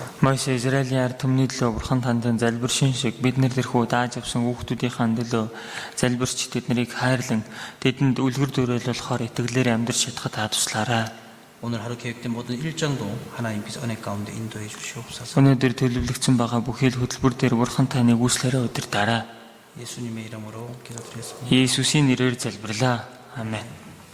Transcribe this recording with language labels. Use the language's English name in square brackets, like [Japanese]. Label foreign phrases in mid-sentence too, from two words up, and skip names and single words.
[Mongolian] Моше Израилийн ард түмний төлөө бурхан танд залбиршин шиг бид нар тэрхүү дааж авсан хүүхдүүдийн төлөө залбирч тэднийг хайрлан тэдэнд үлгэр дуурайлуулахаар итгэлээр амьдрч чадхад та туслаарай. [Korean] 오늘 하루 계획된 모든 일정도 하나님께서 은혜 가운데 인도해 주시옵소서. [Mongolian] Өнөөдөр төлөвлөгдсөн байгаа бүхий л хөтөлбөр дээр бурхан таны гүйцлээрээ удирдаарай. [Korean] 예수님의 이름으로 기도드렸습니다. [Mongolian] Есүсийн нэрээр залбирлаа. Амен.